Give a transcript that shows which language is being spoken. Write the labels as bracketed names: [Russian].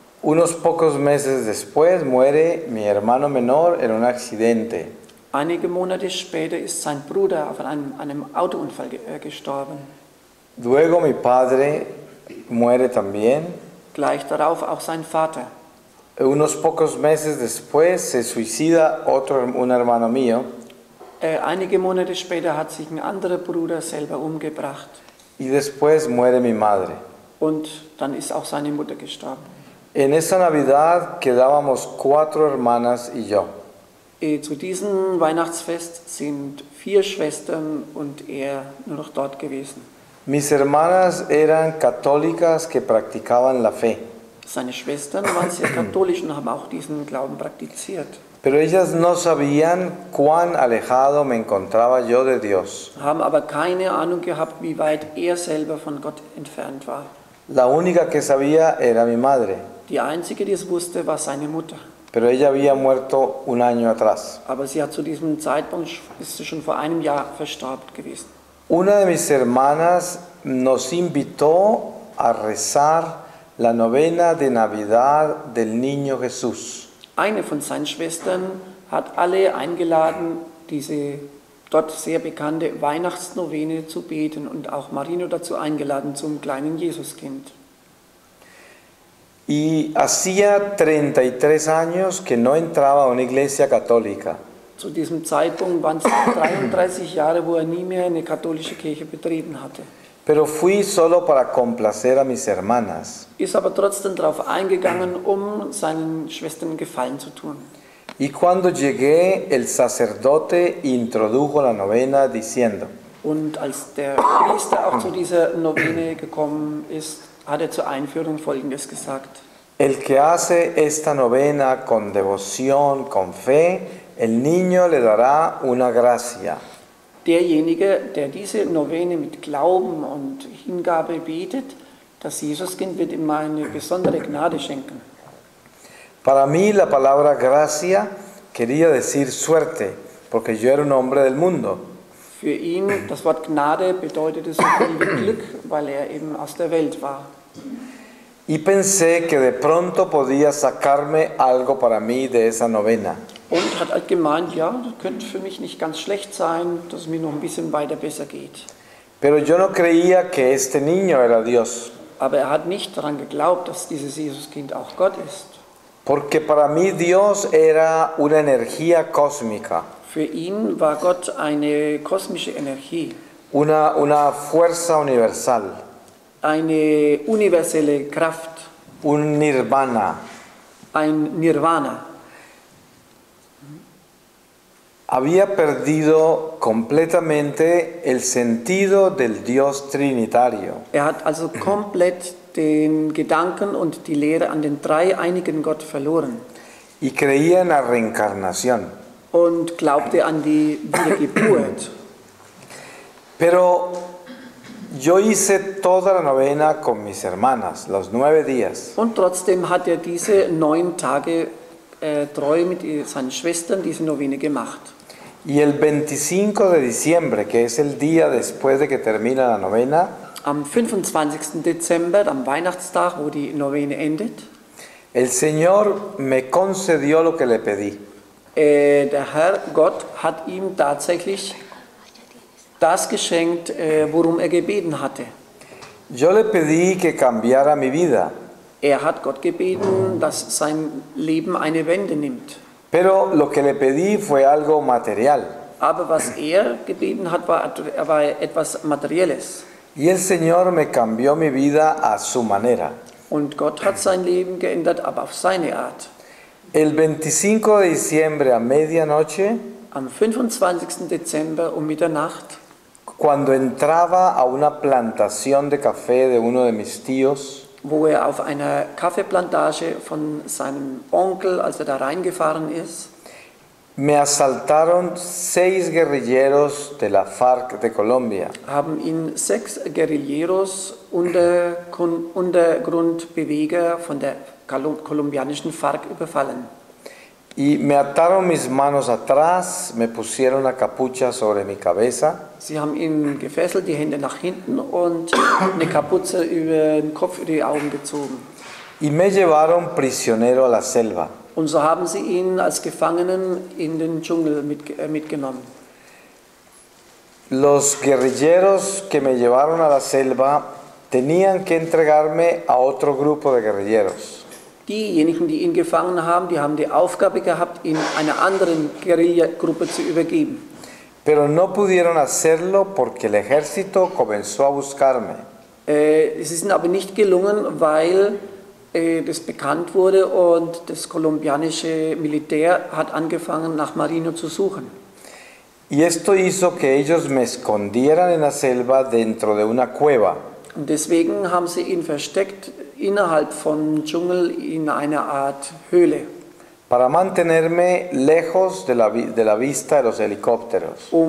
[Spanish] Unos pocos meses después muere mi hermano menor en un accidente. [German] Einige Monate später ist sein Bruder auf einem Autounfall gestorben. [Spanish] Luego mi padre muere también. [German] Gleich darauf auch sein Vater. [Spanish] Unos pocos meses después se suicida un hermano mío. [German] Einige Monate später hat sich ein anderer Bruder selber umgebracht. [Spanish] Y después muere mi madre. [German] Und dann ist auch seine Mutter gestorben. [Spanish] En esa Navidad quedábamos 4 hermanas y yo. [German] Zu diesem Weihnachtsfest sind 4 Schwestern und er nur noch dort gewesen. [Spanish] Mis hermanas eran católicas que practicaban la fe, [German] Seine Schwestern waren sehr katholisch und haben auch diesen Glauben praktiziert. [Spanish] pero ellas no sabían cuán alejado me encontraba yo de Dios. [German] Haben aber keine Ahnung gehabt, wie weit er selber von Gott entfernt war. [Spanish] La única que sabía era mi madre, [German] Die einzige, die es wusste, war seine Mutter. [Spanish] pero ella había muerto un año atrás. [German] Aber sie hat zu diesem Zeitpunkt, ist sie schon vor einem Jahr verstorben gewesen. [Spanish] Una de mis hermanas nos invitó a rezar la novena de Navidad del Niño Jesús. [German] Eine von seinen Schwestern hat alle eingeladen, diese dort sehr bekannte Weihnachtsnovene zu beten und auch Marino dazu eingeladen zum kleinen Jesuskind. [Spanish] Y hacía 33 años que no entraba a una iglesia católica. [German] Zu diesem Zeitpunkt waren es 33 Jahre, wo er nie mehr eine katholische Kirche betreten hatte. [Spanish] Pero fui solo para complacer a mis hermanas. [German] Ist aber trotzdem darauf eingegangen, um seinen Schwestern Gefallen zu tun. [Spanish] Y cuando llegué, el sacerdote introdujo la novena diciendo: [German] Und als der Priester auch zu dieser Novene gekommen ist, hat er zur Einführung Folgendes gesagt. [Spanish] El que hace esta novena con devoción, con fe, el niño le dará una gracia. [German] Derjenige, der diese Novene mit Glauben und Hingabe betet, das Jesuskind wird ihm eine besondere Gnade schenken. [Spanish] Para mí la palabra gracia quería decir suerte, porque yo era un hombre del mundo. [German] Für ihn, das Wort Gnade bedeutete so viel wie Glück, weil er eben aus der Welt war. [Spanish] Y pensé que de pronto podía sacarme algo para mí de esa novena. [German] Und hat halt gemeint, ja, das könnte für mich nicht ganz schlecht sein, dass es mir noch ein bisschen weiter besser geht. [Spanish] Pero yo no creía que este niño era Dios, [German] Aber er hat nicht daran geglaubt, dass dieses Jesuskind auch Gott ist. [Spanish] porque para mí Dios era una energía cósmica, [German] Für ihn war Gott eine kosmische Energie, [Spanish] una fuerza universal, [German] eine universelle Kraft, [Spanish] un nirvana. [German] ein Nirvana. [Spanish] Había perdido completamente el sentido del Dios trinitario. [German] Er hat also komplett den Gedanken und die Lehre an den dreieinigen Gott verloren [Spanish] Y creía en la reencarnación. [German] und glaubte an die Wiedergeburt. [Spanish] Pero yo hice toda la novena con mis hermanas, los 9 días. [German] Und trotzdem hat er diese 9 Tage treu mit seinen Schwestern diese Novene gemacht. [Spanish] Y el 25 de diciembre, que es el día después de que termina la novena, [German] Am 25. Dezember, am Weihnachtstag, wo die Novene endet, [Spanish] el Señor me concedió lo que le pedí. [German] der Herr Gott hat ihm tatsächlich das geschenkt, worum er gebeten hatte. [Spanish] Yo le pedí que cambiara mi vida, [German] Er hat Gott gebeten, dass sein Leben eine Wende nimmt. [Spanish] pero lo que le pedí fue algo material. [German] Aber was er gebeten hat, war etwas Materielles. [Spanish] Y el Señor me cambió mi vida a su manera. [German] Und Gott hat sein Leben geändert, aber auf seine Art. [Spanish] El 25 de diciembre a medianoche, [German] Am 25. Dezember um Mitternacht, [Spanish] cuando entraba a una plantación de café de uno de mis tíos, [German] wo er auf einer Kaffeeplantage von seinem Onkel, als er da reingefahren ist, [Spanish] me asaltaron 6 guerrilleros de la FARC de Colombia. [German] haben ihn 6 Guerilleros, Untergrundbeweger von der kolumbianischen FARC überfallen. [Spanish] Y me ataron mis manos atrás, me pusieron una capucha sobre mi cabeza [German] Sie haben ihn gefesselt, die Hände nach hinten und eine Kapuze über den Kopf, über die Augen gezogen. [Spanish] y me llevaron prisionero a la selva. [German] Und so haben sie ihn als Gefangenen in den Dschungel mitgenommen. [Spanish] Los guerrilleros que me llevaron a la selva tenían que entregarme a otro grupo de guerrilleros. [German] Diejenigen, die ihn gefangen haben, die haben die Aufgabe gehabt, ihn einer anderen Guerillagruppe zu übergeben. [Spanish] pero no pudieron hacerlo porque el ejército comenzó a buscarme. [German] Es ist ihnen aber nicht gelungen, weil das bekannt wurde und das kolumbianische Militär hat angefangen, nach Marino zu suchen. [Spanish] Y esto hizo que ellos me escondieran en la selva dentro de una cueva. [German] Und deswegen haben sie ihn versteckt innerhalb von Dschungel in einer Art Höhle, [Spanish] Para mantenerme lejos de la vista de los helicópteros.